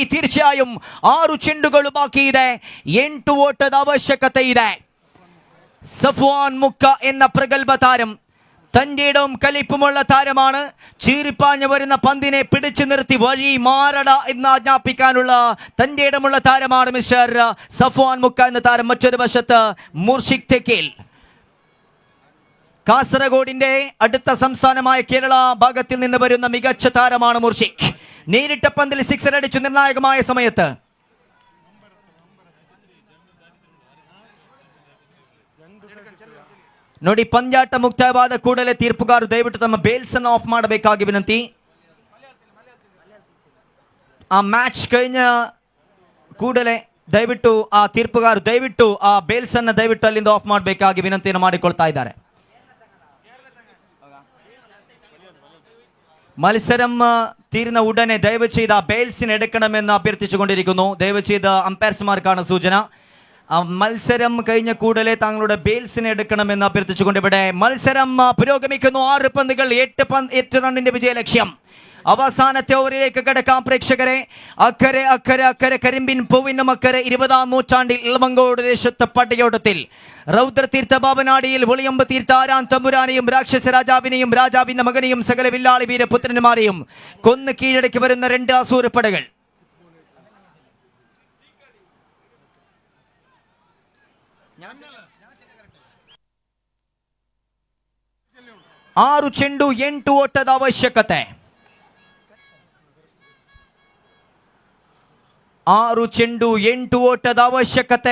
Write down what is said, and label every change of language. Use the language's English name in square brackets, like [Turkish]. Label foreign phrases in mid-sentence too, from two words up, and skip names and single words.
[Kannada] തീർച്ചയായും 6 ಚೆಂಡುಗಳು ಬಾಕಿ ಇದೆ. 8 ಓಟದ ಅವಶ್ಯಕತೆ ಇದೆ. [Malayalam] സഫ്വാൻ മുക്ക എന്ന പ്രഗത്ഭ താരം തന്റെ ഇടവും കലിപ്പുമുള്ള താരമാണ്. ചീറിപ്പാഞ്ഞു വരുന്ന പന്തിനെ പിടിച്ചു നിർത്തി വഴി മാറട എന്ന് ആജ്ഞാപിക്കാനുള്ള തന്റെ ഇടമുള്ള താരമാണ് മിസ്റ്റർ സഫ്വാൻ മുക്ക എന്ന താരം. മറ്റൊരു വശത്ത് മുർഷിദ് തെക്കേൽ, കാസർഗോഡിന്റെ അടുത്ത സംസ്ഥാനമായ കേരള ഭാഗത്തിൽ നിന്ന് വരുന്ന മികച്ച താരമാണ് മുർഷിദ്. നേരിട്ട പന്തിൽ സിക്സർ അടിച്ചു നിർണായകമായ സമയത്ത്. [Kannada] ನೋಡಿ, ಪಂದ್ಯಾಟ ಮುಕ್ತಾಯವಾದ ಕೂಡಲೇ ತೀರ್ಪುಗಾರರು ದಯವಿಟ್ಟು ತಮ್ಮ ಬೇಲ್ಸ್ ಅನ್ನು ಆಫ್ ಮಾಡಬೇಕಾಗಿ ವಿನಂತಿ. ಆ ಮ್ಯಾಚ್ കഴിഞ്ഞ ಕೂಡಲೇ ದಯವಿಟ್ಟು ಆ ತೀರ್ಪುಗಾರರು ದಯವಿಟ್ಟು ಆ ಬೇಲ್ಸ್ ಅನ್ನು ದಯವಿಟ್ಟು ಅಲ್ಲಿಂದ ಆಫ್ ಮಾಡಬೇಕಾಗಿ ವಿನಂತಿಯನ್ನು ಮಾಡಿಕೊಳ್ತಾ ಇದ್ದಾರೆ. [Malayalam] മത്സരം തീരുന്ന ഉടനെ ദയവ് ചെയ്ത് ആ ബെയിൽസിന് എടുക്കണമെന്ന് അഭ്യർത്ഥിച്ചുകൊണ്ടിരിക്കുന്നു. ദയവ് ചെയ്ത് അമ്പയർമാർക്കാണ് സൂചന. മത്സരം കഴിഞ്ഞ കൂടലേ താങ്കളുടെ ബെയിൽസിനെ എടുക്കണമെന്ന് അഭ്യർത്ഥിച്ചുകൊണ്ട് ഇവിടെ മത്സരം പുരോഗമിക്കുന്നു. 6 പന്തുകൾ 8 റണ്ണിന്റെ വിജയലക്ഷ്യം. അവസാനത്തെ ഓവറിലേക്ക് കടക്കാം പ്രേക്ഷകരെ. അക്കരെ അക്കരെ അക്കരെ കരിമ്പിൻ പൂവിനും അക്കരെ 20ാം നൂറ്റാണ്ടിൽ ഇളമങ്കോട് ദേശത്ത് പട്ടയോട്ടത്തിൽ രൗദ്രതീർത്ഥ ബാബനാടിയിൽ ഒളിയമ്പ് തീർത്ത ആരാം തമ്പുരാനെയും രാക്ഷസ രാജാവിനെയും രാജാവിന്റെ മകനെയും സകല വില്ലാളി വീരപുത്രന്മാരെയും കൊന്ന് കീഴടക്കി വരുന്ന 2 അസൂരപ്പടകൾ. [Kannada] ಆರು ಚೆಂಡು 8 ಓಟದ ಅವಶ್ಯಕತೆ. 6 ಚೆಂಡು 8 ಓಟದ ಅವಶ್ಯಕತೆ.